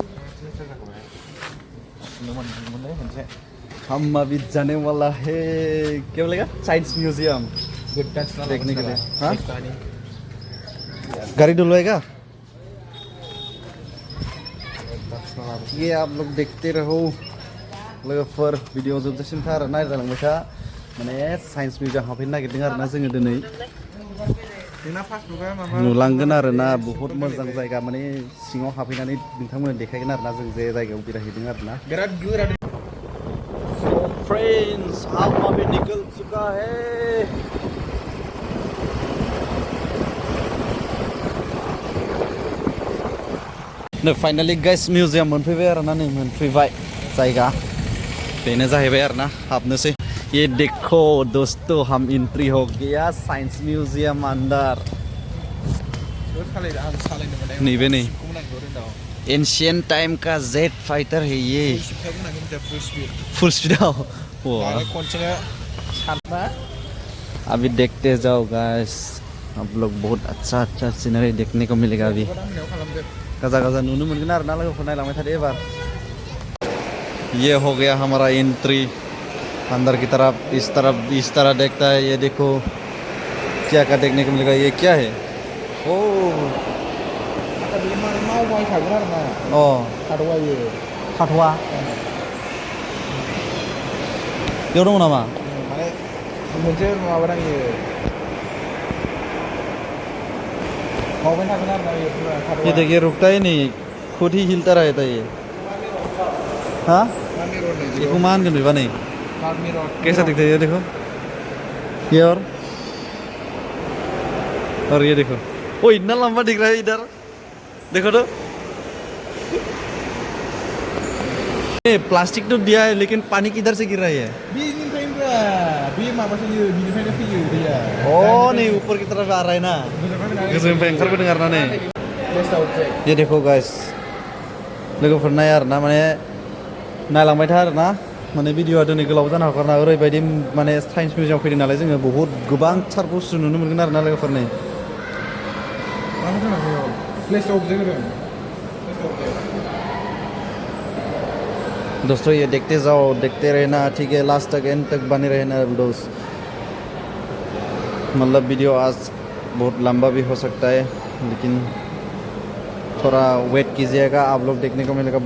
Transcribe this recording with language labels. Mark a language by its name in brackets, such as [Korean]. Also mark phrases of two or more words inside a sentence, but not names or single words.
[Hindi] हम अभी जाने वाला है क्या बोलेगा, [English] science museum [Hindi] देखने के लिए। हाँ, गाड़ी धुलवाएगा। ये आप लोग देखते रहो लोगोफोर। [Bodo] भिडिअ जोबजासिम थार नायलांबाय था। माने [English] science museum [Bodo] हाबफैनो नागिरदों आरोना जोङो दिनै। नुलांगोन आरोना बहुत मोजां जायगा, माने सिङाव हाबफैनानै नोंथांमोननो देखायगोन आरोना जों जे जायगायाव बेरायहैदों आरोना। बिराद गोरा। [English] so friends, [Hindi] हम अभी निकल चुका है। [Bodo] नै [English] finally guys [Bodo] म्यूजियाम मोनफैबाय आरोना, नै मोनफैबाय जायगा। बेनो जाहैबाय आरोना, हाबनोसै। [Hindi] ये देखो दोस्तों, हम एंट्री हो गया [English] science museum [Hindi] अंदर। नैबे नै [English] ancient time [Hindi] का [English] jet fighter [Hindi] है ये। [English] full speed. [Hindi] अभी देखते जाओ गाइस, आप लोग बहुत अच्छा अच्छा सीनरी देखने को मिलेगा। [Bodo] अभी गाजा गाजा नुनो मोनगोन आरोना लोगोफोर, नायलांबाय थादो एबार। [Hindi] ये हो गया हमारा एंट्री अंदर की तरफ। इस तरह देखता है। ये देखो क्या क्या देखने को मिलेगा। ये क्या है? [Bodo] खाथवा बेयाव दङ नामा? मोनसे माबा नायो मावबाय थागोन आरोना। [Hindi] ये देखिए रुकता ही नहीं, खुद ही हिलता रहता है ये। हाँ, इसको मान के नहीं बने। कैसा दिखता है ये देखो, ये और ये देखो। ओ इतना लंबा दिख रहा है इधर, देखो तो। ये प्लास्टिक तो दिया है लेकिन पानी किधर से गिर रहा है? ओ नहीं, ऊपर की तरफ आ रहा है ना। ये देखो [Bodo] गाइस, लोगोफोर नाय आरोना, माने नायलांबाय था आरोना। माने भिडिअआ दिनै गोलाव जानो हागौ ना, ओरैबायदि माने [English] science museum [Bodo] फैदों नालाय जोङो बहुत गोबांथार बुस्थु नुनो मोनगोन आरोना लोगोफोर। [Hindi] नै दोस्तों, ये देखते जाओ, देखते रहना, ठीक है? लास्ट तक एंड तक बने रहना दोस्त। मतलब वीडियो आज बहुत लंबा भी हो सकता है, लेकिन थोड़ा वेट कीजिएगा, आप लोग देखने को मिलेगा।